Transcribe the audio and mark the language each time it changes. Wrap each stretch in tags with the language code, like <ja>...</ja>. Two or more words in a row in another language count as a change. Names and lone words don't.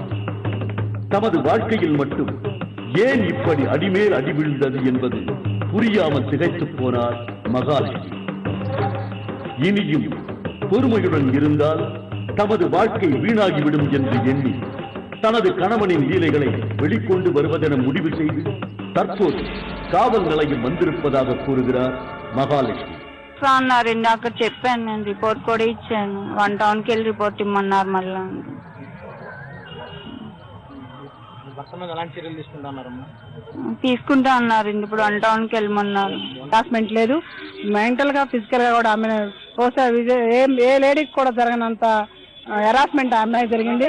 <ta>தமது வாழ்க்கையில் மட்டும் ஏன் இப்படி அடிமேல் அடி விழுந்தது என்பது புரியாமல் திகைத்து போனார் மகாலட்சுமி. இனியும் பொறுமையுடன் இருந்தால் தமது வாழ்க்கை வீணாகிவிடும் என்று எண்ணி தனது கணவனின் லீலைகளை வெளிக்கொண்டு வருவதென முடிவு செய்து தற்போது காவல் நிலையம் வந்திருப்பதாக கூறுகிறார் மகாலட்சுமி.</ta> <te>అన్నారండి, అక్కడ చెప్పాను, నేను రిపోర్ట్ కూడా ఇచ్చాను. 1 టౌన్కి వెళ్ళి రిపోర్ట్ ఇమ్మన్నారు. మళ్ళీ తీసుకుంటా అన్నారండి. ఇప్పుడు 1 టౌన్కి వెళ్ళమన్నారు. హరాస్మెంట్ లేదు, మెంటల్ గా ఫిజికల్ గా కూడా ఆమె ఏ లేడీకి కూడా జరగనంత హెరాస్మెంట్ ఆ అమ్మాయి జరిగింది.</te>